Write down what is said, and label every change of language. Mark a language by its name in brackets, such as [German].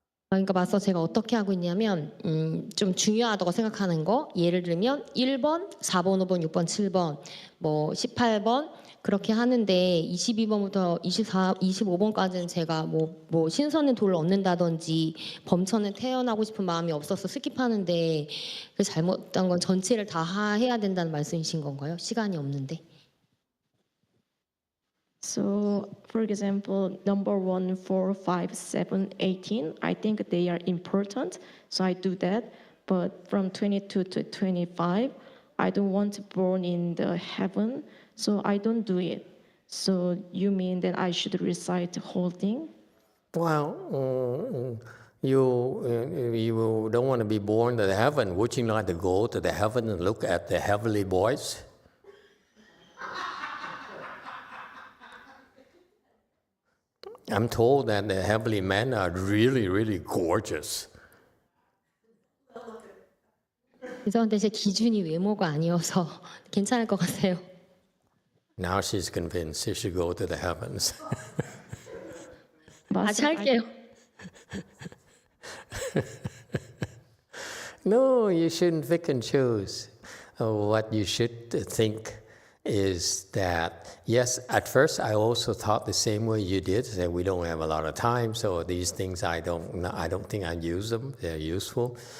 [Korean] 그러니까 맞서 제가 어떻게 하고 있냐면 좀 중요하다고 생각하는 거 예를 들면 1번, 4번, 5번, 6번, 7번, 뭐 18번 그렇게 하는데 22번부터 24, 25번까지는 제가 뭐 신선한 돌을 얻는다든지 범천에 태어나고 싶은 마음이 없어서 스킵하는데 그 잘못한 건 전체를 다 해야 된다는 말씀이신 건가요? 시간이 없는데. [English] So, for example, number 1, 4, 5, 7, 18, I think they are important, so I do that. But from 22 to 25, I don't want to born in the heaven, so I don't do it. So you mean that I should recite the whole thing? Well, you don't want to be born to the heaven. Would you like to go to the heaven and look at the heavenly boys? I'm told that the heavenly men are really, really gorgeous. [Korean] 죄송한데 제 기준이 외모가 아니어서 괜찮을 것 같아요. [English] Now she's convinced she should go to the heavens. [Korean] 다시 할게요. [English] No, you shouldn't pick and choose. What you should think is that, yes, at first I also thought the same way you did, that we don't have a lot of time, so these things I don't think I use them, they're useful.